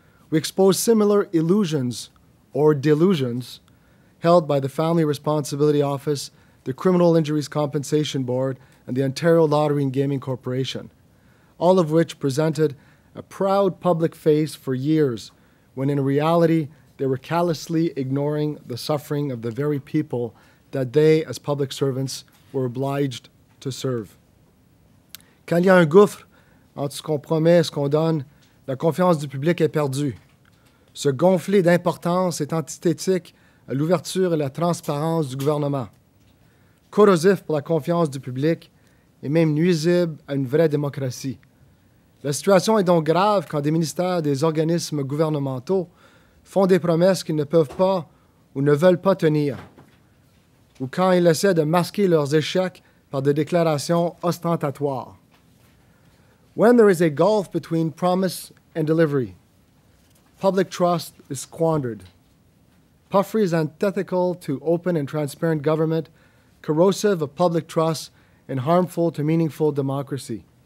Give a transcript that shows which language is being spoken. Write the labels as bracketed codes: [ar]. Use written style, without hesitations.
[en] We exposed similar illusions or delusions held by the Family Responsibility Office, the Criminal Injuries Compensation Board, and the Ontario Lottery and Gaming Corporation, all of which presented a proud public face for years, when in reality they were callously ignoring the suffering of the very people that they, as public servants, were obliged to serve. [fr] Quand il y a un gouffre entre ce qu'on promet et ce qu'on donne, la confiance du public est perdue. Ce gonfler d'importance est antithétique à l'ouverture et la transparence du gouvernement, corrosif pour la confiance du public et même nuisible à une vraie démocratie. La situation est donc grave quand des ministères, des organismes gouvernementaux font des promesses qu'ils ne peuvent pas ou ne veulent pas tenir, ou quand ils essaient de masquer leurs échecs par des déclarations ostentatoires. [en] When there is a gulf between promise and delivery, public trust is squandered. Puffery is antithetical to open and transparent government, corrosive of public trust, and harmful to meaningful democracy.